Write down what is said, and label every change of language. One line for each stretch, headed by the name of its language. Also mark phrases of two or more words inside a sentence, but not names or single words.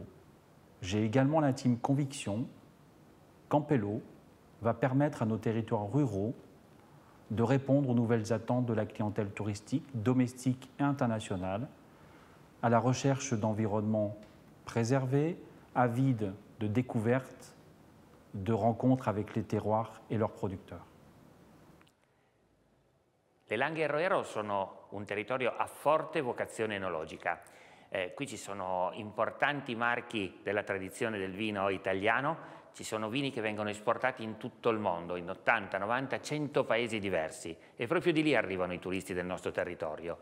French: J'ai également l'intime conviction qu'Ampello va permettre à nos territoires ruraux de répondre aux nouvelles attentes de la clientèle touristique, domestique et internationale, à la recherche d'environnements préservés, avides de découvertes, de rencontres avec les terroirs et leurs producteurs.
Italian: Le Langhe sono un territorio a forte vocazione enologica. Qui ci sono importanti marchi della tradizione del vino italiano, ci sono vini che vengono esportati in tutto il mondo, in 80, 90, 100 paesi diversi, e proprio di lì arrivano i turisti del nostro territorio.